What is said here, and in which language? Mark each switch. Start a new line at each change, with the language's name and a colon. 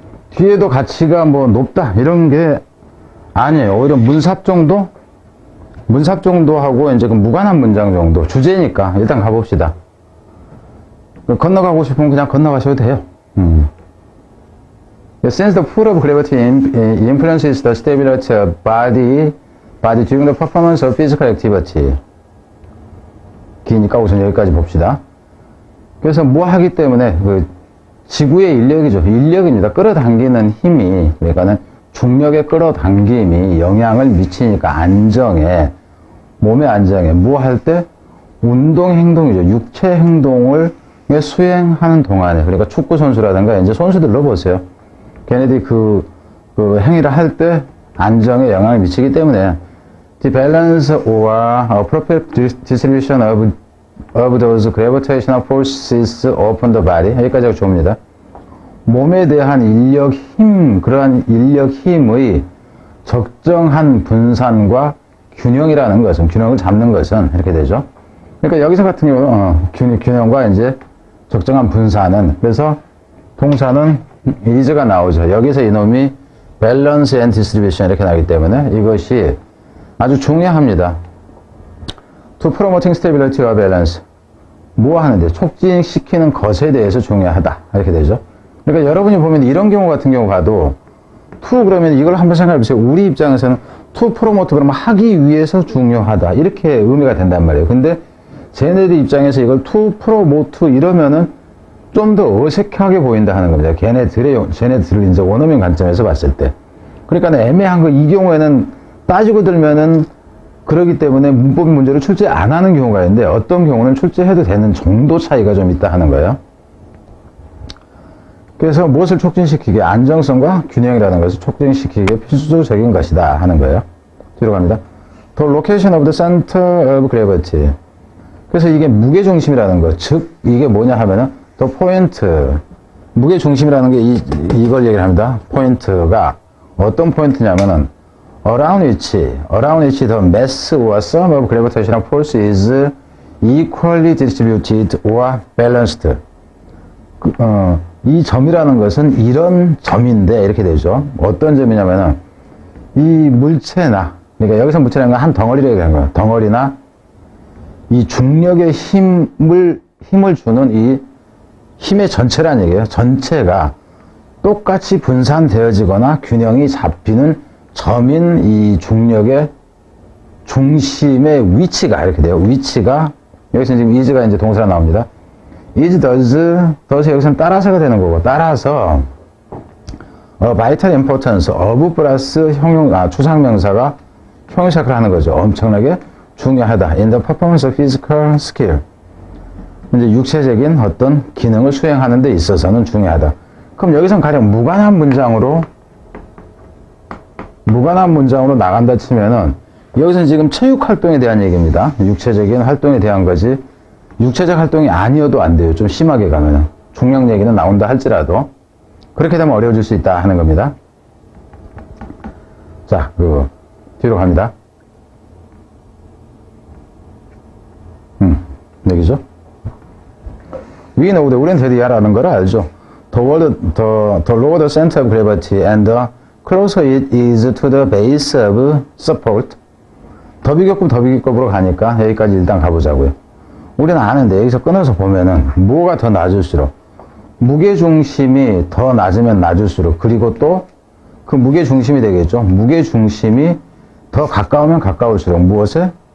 Korean: 뒤에도 가치가 높다 이런 게 아니에요. 오히려 문삽 정도하고 이제 무관한 문장 정도 주제니까 일단 가봅시다. 건너가고 싶으면 그냥 건너가셔도 돼요.
English: Since the pull of gravity influences the stability of body during the performance of physical activity.
Korean: 기니까 우선 여기까지 봅시다. 그래서 뭐 하기 때문에 지구의 인력이죠. 인력입니다. 끌어당기는 힘이, 그러니까는 중력의 끌어당김이 영향을 미치니까 몸의 안정에, 뭐 할 때? 운동 행동이죠. 육체 행동을 수행하는 동안에, 그러니까 축구 선수라든가 이제 선수들로 보세요.
English: 걔네들이 행위를 할 때 안정에 영향을 미치기 때문에 the balance or appropriate distribution of those gravitational forces upon the body 여기까지가 좋습니다.
Korean: 몸에 대한 인력 힘, 그러한 인력 힘의 적정한 분산과 균형이라는 것은, 균형을 잡는 것은 이렇게 되죠. 그러니까 여기서 같은 경우 균형과 이제 적정한 분산은, 그래서 동사는 is가 나오죠. 여기서 이놈이 balance and distribution 이렇게 나오기 때문에 이것이 아주 중요합니다.
English: To promoting stability or balance.
Korean: 뭐 하는데? 촉진시키는 것에 대해서 중요하다. 이렇게 되죠. 그러니까 여러분이 보면 이런 경우 같은 경우 가도 to 그러면 이걸 한번 생각해 보세요. 우리 입장에서는 to promote 그러면 하기 위해서 중요하다. 이렇게 의미가 된단 말이에요. 근데 쟤네들 입장에서 이걸 to promote 이러면은 좀 더 어색하게 보인다 하는 겁니다. 쟤네들을 이제 원어민 관점에서 봤을 때. 그러니까 애매한 거, 이 경우에는 따지고 들면은 그러기 때문에 문법 문제를 출제 안 하는 경우가 있는데 어떤 경우는 출제해도 되는 정도 차이가 좀 있다 하는 거예요. 그래서 무엇을 촉진시키게? 안정성과 균형이라는 것을 촉진시키기에 필수적인 것이다 하는 거예요. 뒤로 갑니다.
English: The location of the center of gravity.
Korean: 그래서 이게 무게중심이라는 거. 즉, 이게 뭐냐 하면은 the point. 무게중심이라는 게 이걸 얘기를 합니다.
English: 포인트가 어떤 포인트냐면은 around which the mass or sum of gravitational force is equally distributed or balanced.
Korean: 이 점이라는 것은 이런 점인데 이렇게 되죠. 어떤 점이냐면은 이 물체나, 그러니까 여기서 물체라는 건 한 덩어리를 얘기하는 거예요. 덩어리나 이 중력의 힘을 주는 이 힘의 전체라는 얘기예요. 전체가 똑같이 분산되어지거나 균형이 잡히는 점인 이 중력의 중심의 위치가 이렇게 돼요. 위치가, 여기서 지금 is가 이제 동사가 나옵니다. is, does 여기서는 따라서가 되는 거고, 따라서 vital importance of 플러스 추상명사가 형용사 역할을 하는 거죠. 엄청나게 중요하다.
English: in the performance of physical skill.
Korean: 이제 육체적인 어떤 기능을 수행하는 데 있어서는 중요하다. 그럼 여기선 가령 무관한 문장으로 나간다 치면은 여기서는 지금 체육 활동에 대한 얘기입니다. 육체적인 활동에 대한 거지. 육체적 활동이 아니어도 안 돼요. 좀 심하게 가면은. 중력 얘기는 나온다 할지라도. 그렇게 되면 어려워질 수 있다 하는 겁니다. 자, 뒤로 갑니다. 얘기죠. We know that 우리는 대리 알아는 걸 알죠.
English: The lower the center of gravity and the closer it is to the base of support.
Korean: 더 비교급으로 가니까 여기까지 일단 가보자고요. 우리는 아는데 여기서 끊어서 보면은 뭐가 더 낮을수록 무게중심이 더 낮으면 낮을수록 그리고 또 그 무게중심이 되겠죠. 무게중심이 더 가까우면 가까울수록 무엇에?